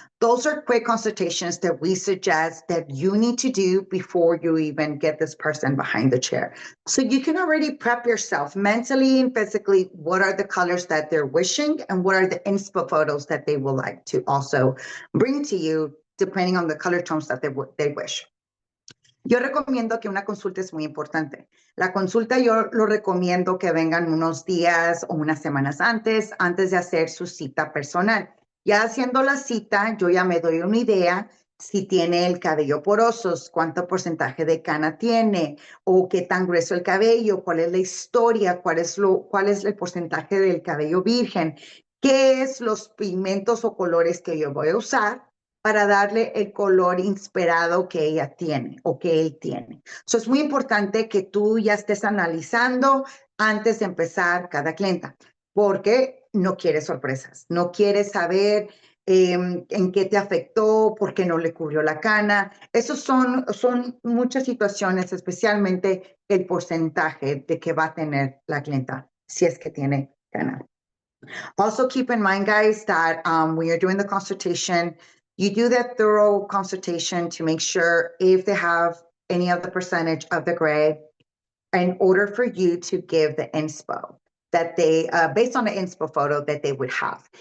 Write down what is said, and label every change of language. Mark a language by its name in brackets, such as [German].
[English] Those are quick consultations that we suggest that you need to do before you even get this person behind the chair. So you can already prep yourself mentally and physically. What are the colors that they're wishing and what are the inspo photos that they would like to also bring to you depending on the color tones that they wish. [Spanish] Yo recomiendo que una consulta es muy importante. La consulta yo lo recomiendo que vengan unos días o unas semanas antes de hacer su cita personal. Ya haciendo la cita, yo ya me doy una idea si tiene el cabello poroso, cuánto porcentaje de cana tiene, o qué tan grueso el cabello, cuál es la historia, cuál es el porcentaje del cabello virgen, qué es los pigmentos o colores que yo voy a usar para darle el color inspirado que ella tiene o que él tiene. So, es muy importante que tú ya estés analizando antes de empezar cada clienta, porque no quieres sorpresas, no quieres saber en qué te afectó, por qué no le cubrió la cana. Esos son muchas situaciones, especialmente el porcentaje de que va a tener la clienta si es que tiene cana. [English] Also keep in mind, guys, that when you're doing the consultation, you do that thorough consultation to make sure if they have any of the percentage of the gray in order for you to give the inspo that they, based on the inspo photo that they would have.